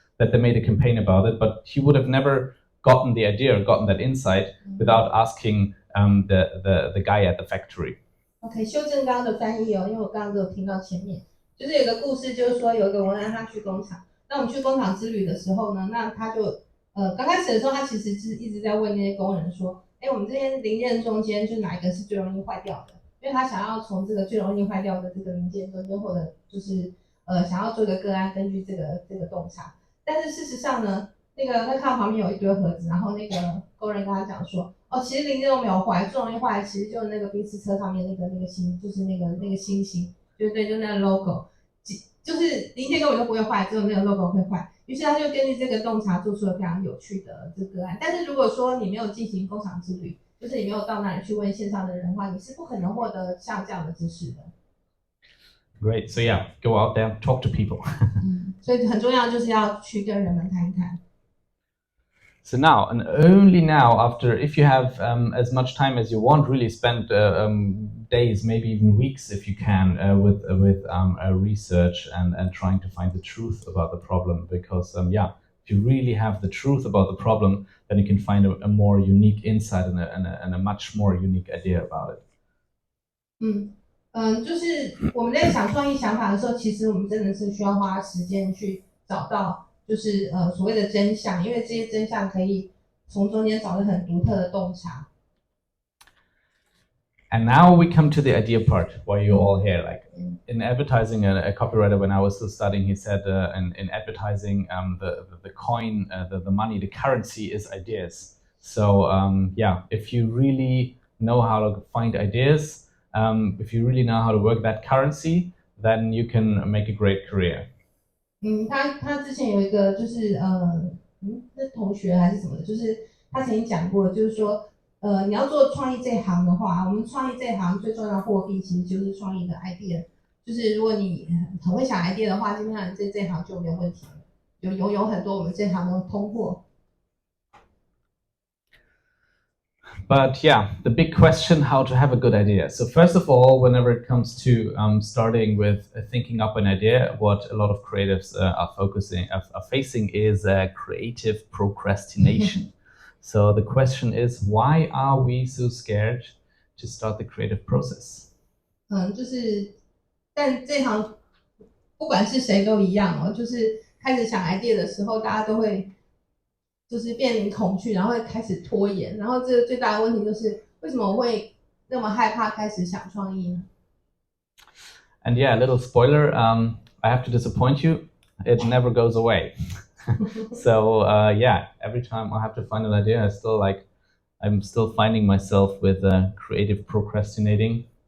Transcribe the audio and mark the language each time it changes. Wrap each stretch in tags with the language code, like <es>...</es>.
<en>That they made a campaign about it, but he would have never gotten the idea or gotten that insight without asking the guy at the factory.</en> <zh>OK， 修正刚刚的翻译哦，因为我刚刚都有听到前面，就是有个故事，就是说有一个文案他去工厂，那我们去工厂之旅的时候呢，那他就刚开始的时候，他其实是一直在问那些工人说，我们这些零件中间就哪一个是最容易坏掉的？因为他想要从这个最容易坏掉的这个零件中间，或者就是想要做一个个案，根据这个洞察。但是事实上呢，那个他看到旁边有一堆盒子，然后那个工人跟他讲说，其实零件都没有坏，最容易坏其实就是那个宾士车上面那个星，就是那个星星，就那个 logo， 就是零件根本就不会坏，只有那个 logo 会坏。于是他就根据这个洞察做出了非常有趣的这个个案。但是如果说你没有进行工厂之旅，就是你没有到那里去问线上的人的话，你是不可能获得像这样的知识的。</zh> <en>Great. So yeah, go out there, talk to people.</en> <zh>所以很重要就是要去跟人们谈一谈。</zh> <en>So now, and only now, after, if you have as much time as you want, really spend days, maybe even weeks, if you can, with research and trying to find the truth about the problem. Because yeah, if you really have the truth about the problem, then you can find a more unique insight and a much more unique idea about it.</en> <zh>就是我们在想创意想法的时候，其实我们真的是需要花时间去找到，就是所谓的真相，因为这些真相可以从中间找到很独特的洞察。</zh> <en>And now we come to the idea part, why you're all here. Like in advertising, a copywriter, when I was still studying, he said in advertising, the coin, the money, the currency is ideas. So yeah, if you really know how to find ideas, if you really know how to work that currency, then you can make a great career.</en> <zh>他之前有一个就是是同学还是什么的，就是他曾经讲过，就是说你要做创意这一行的话，我们创意这一行最重要的货币其实就是创意的 idea。就是如果你很会想 idea 的话，基本上这一行就没有问题了，就拥有很多我们这一行的通货。</zh> <en>But yeah, the big question, how to have a good idea. So first of all, whenever it comes to starting with thinking up an idea, what a lot of creatives are facing is creative procrastination. So the question is, why are we so scared to start the creative process?</en> <zh>但这行不管是谁都一样哦，就是开始想 idea 的时候，大家都会就是面临恐惧，然后会开始拖延，然后这个最大的问题就是为什么我会那么害怕开始想创意呢？</zh> <en>And yeah, a little spoiler, I have to disappoint you, it never goes away. So yeah, every time I have to find an idea, I'm still finding myself with creative procrastinating.</en>